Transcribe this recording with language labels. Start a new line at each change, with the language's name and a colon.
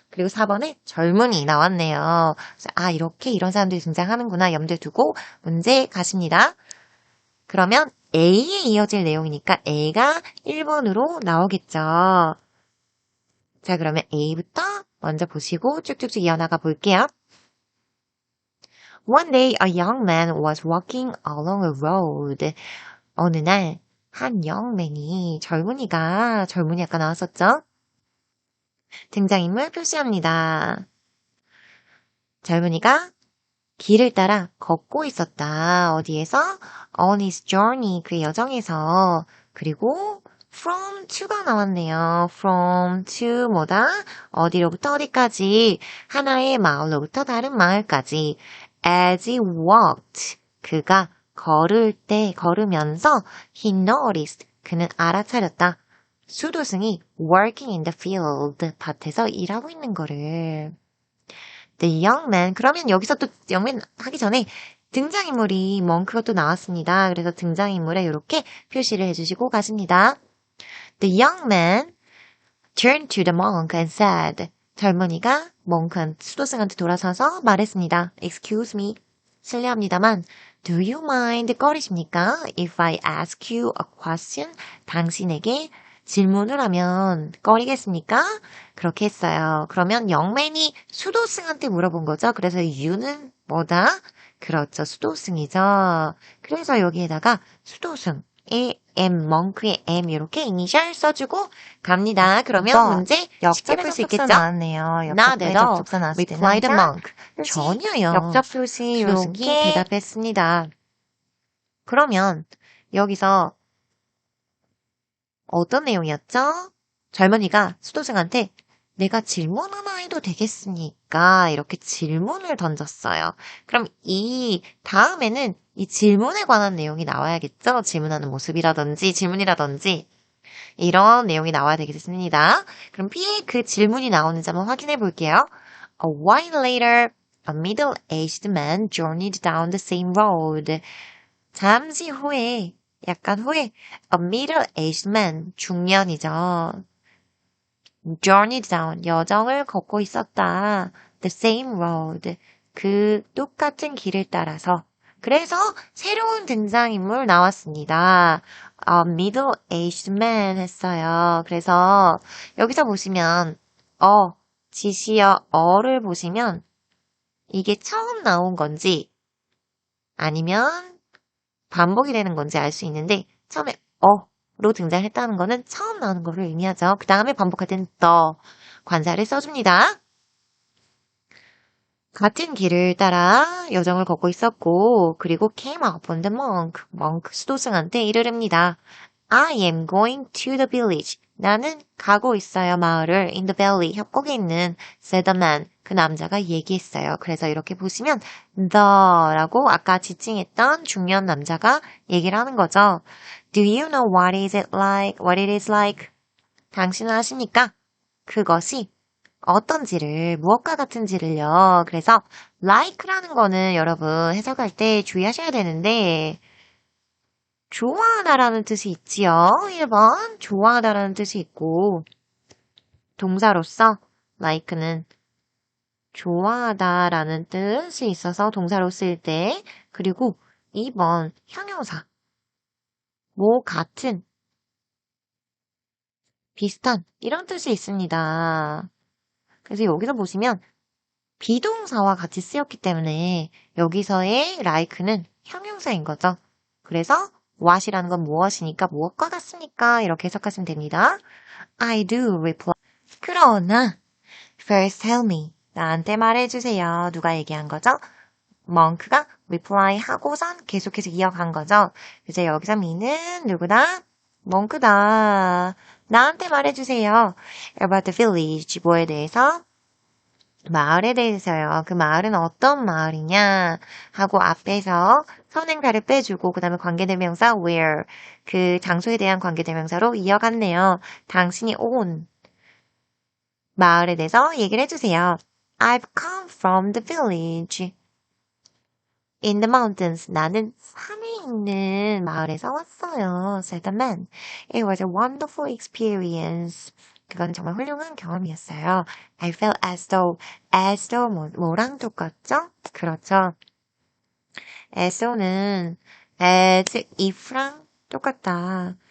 Korean: 그리고 4번에 젊은이 나왔네요. 아, 이렇게 이런 사람들이 등장하는구나 염두에 두고 문제 가십니다. 그러면 A에 이어질 내용이니까 A가 1번으로 나오겠죠. 자, 그러면 A부터 먼저 보시고 쭉쭉쭉 이어나가 볼게요.
English: One day a young man was walking along a road.
Korean: 어느 날 한 영맨이 젊은이 아까 나왔었죠? 등장인물 표시합니다. 젊은이가 길을 따라 걷고 있었다. 어디에서?
English: On his journey,
Korean: 그의 여정에서. 그리고 from to가 나왔네요. from to 뭐다? 어디로부터 어디까지? 하나의 마을로부터 다른 마을까지.
English: As he walked,
Korean: 그가 걸으면서
English: he noticed,
Korean: 그는 알아차렸다. 수도승이
English: working in the field,
Korean: 밭에서 일하고 있는 거를.
English: The young man,
Korean: 그러면 여기서 또 young man 하기 전에 등장인물이 멍크가 또 나왔습니다. 그래서 등장인물에 이렇게 표시를 해주시고 가십니다.
English: The young man turned to the monk and said,
Korean: 젊은이가 수도승한테 돌아서서 말했습니다.
English: Excuse me,
Korean: 실례합니다만,
English: do you mind
Korean: 꺼리십니까?
English: If I ask you a question,
Korean: 당신에게 질문을 하면 꺼리겠습니까? 그렇게 했어요. 그러면 영맨이 수도승한테 물어본 거죠. 그래서 you는 뭐다? 그렇죠. 수도승이죠. 그래서 여기에다가 수도승의 M, 멍크의 M 이렇게 이니셜 써주고 갑니다. 그러면 문제 쉽게 풀 수 있겠죠? 나왔네요.
English: Not at all. Replied the monk.
Korean: 전혀요. 역접 표시 이렇게 대답했습니다. 그러면 여기서 어떤 내용이었죠? 젊은이가 수도승한테 내가 질문 하나 해도 되겠습니까? 이렇게 질문을 던졌어요. 그럼 이 다음에는 이 질문에 관한 내용이 나와야겠죠? 질문하는 모습이라든지 질문이라든지 이런 내용이 나와야 되겠습니다. 그럼 B의 그 질문이 나오는지 한번 확인해 볼게요.
English: A while later, a middle-aged man journeyed down the same road.
Korean: 잠시 후에, 약간 후에,
English: a middle-aged man,
Korean: 중년이죠.
English: journeyed down,
Korean: 여정을 걷고 있었다.
English: the same road,
Korean: 그 똑같은 길을 따라서. 그래서 새로운 등장인물 나왔습니다. middle-aged man 했어요. 그래서 여기서 보시면 지시어 어를 보시면 이게 처음 나온 건지 아니면 반복이 되는 건지 알 수 있는데 처음에 로 등장했다는 거는 처음 나오는 거를 의미하죠. 그 다음에 반복할 때는 the 관사를 써줍니다. 같은 길을 따라 여정을 걷고 있었고 그리고
English: came up on the monk
Korean: 수도승한테 이르릅니다.
English: I am going to the village.
Korean: 나는 가고 있어요. 마을을
English: in the valley
Korean: 협곡에 있는
English: said the man.
Korean: 그 남자가 얘기했어요. 그래서 이렇게 보시면 the라고 아까 지칭했던 중년 남자가 얘기를 하는 거죠.
English: Do you know what is it like? What it is like?
Korean: 당신은 아십니까? 그것이 어떤지를, 무엇과 같은지를요. 그래서 like라는 거는 여러분 해석할 때 주의하셔야 되는데 좋아하다라는 뜻이 있지요. 1번 좋아하다라는 뜻이 있고 동사로서 like는 좋아하다라는 뜻이 있어서 동사로 쓰일 때 그리고 2번 형용사 뭐 같은 비슷한 이런 뜻이 있습니다. 그래서 여기서 보시면 비동사와 같이 쓰였기 때문에 여기서의 like는 형용사인 거죠. 그래서 what이라는 건 무엇이니까 무엇과 같습니까? 이렇게 해석하시면 됩니다.
English: I do reply.
Korean: 그러나
English: first tell me.
Korean: 나한테 말해주세요. 누가 얘기한 거죠? monk가 reply 하고선 계속해서 이어간 거죠. 이제 여기서 me는 누구다? monk다. 나한테 말해주세요.
English: about the village.
Korean: 뭐에 대해서? 마을에 대해서요. 그 마을은 어떤 마을이냐 하고 앞에서 선행사를 빼주고 그 다음에 관계대명사 where 그 장소에 대한 관계대명사로 이어갔네요. 당신이 온 마을에 대해서 얘기를 해주세요.
English: I've come from the village in the mountains.
Korean: 나는 산에 있는 마을에서 왔어요.
English: said the man. It was a wonderful experience.
Korean: 그건 정말 훌륭한 경험이었어요.
English: I felt as though
Korean: 뭐랑 똑같죠? 그렇죠. as though는 as if랑 똑같다.